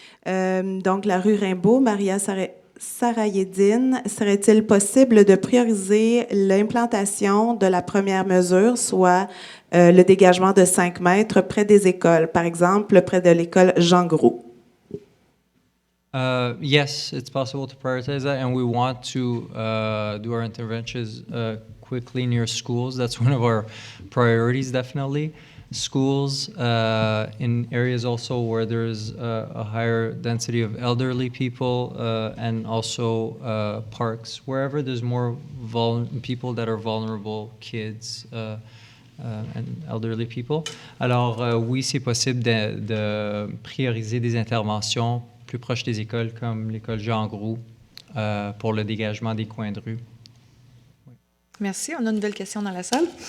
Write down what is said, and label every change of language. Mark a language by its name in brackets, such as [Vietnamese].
[French] Donc, la rue Rimbaud, Maria Sarayedine, serait-il possible de prioriser l'implantation de la première mesure, soit le dégagement de 5 mètres près des écoles, par exemple près de l'école Jean Groux? [English] Yes, it's possible to prioritize that, and we want to do our interventions quickly near schools. That's one of our priorities, definitely. Schools in areas also where there's a higher density of elderly people and also parks, wherever there's more people that are vulnerable, kids and elderly people. [French] Alors oui, c'est possible de prioriser des interventions plus proches des écoles comme l'école Jean Groux pour le dégagement des coins de rue. Merci. On a une nouvelle question dans la salle.